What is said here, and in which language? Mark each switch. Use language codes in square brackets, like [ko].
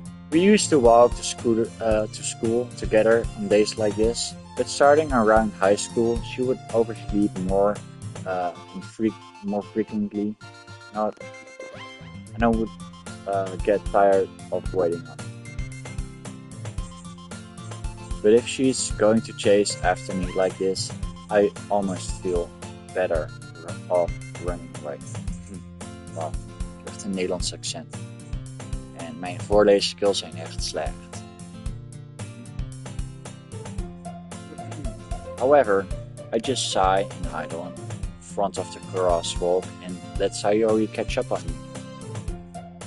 [en] We used to walk to school together on days like this, but starting around high school, she would oversleep more frequently, and I would get tired of waiting on her. But if she's going to chase after me like this, I almost feel better off running away. [nl] Wow, ik heb echt een Nederlands accent. En mijn voorleesskills zijn echt slecht. [en] However, I just sigh and idle in front of the crosswalk and let Sayori catch up on me.